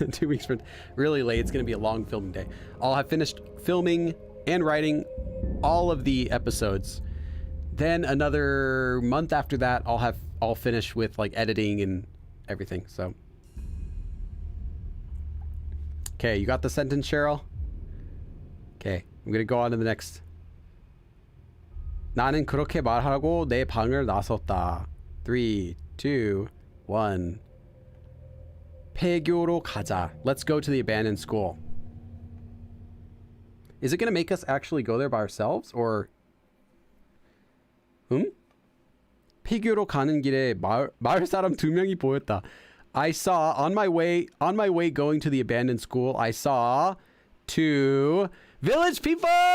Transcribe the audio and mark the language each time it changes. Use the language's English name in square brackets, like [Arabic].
[English] 2 weeks from really late. It's going to be a long filming day. I'll have finished filming and writing all of the episodes. Then another month after that, I'll finish with like editing and everything. So, okay, you got the sentence, Cheryl? Okay, I'm gonna go on to the next. [Korean] 나는 그렇게 말하고 내 방을 나섰다. 3, 2, 1. 폐교로 가자. [English] Let's go to the abandoned school. Is it gonna make us actually go there by ourselves, or? [Korean] 폐교로 가는 길에 마을 사람 2명이 보였다. [English] I saw on my way going to the abandoned school, I saw 2 village people.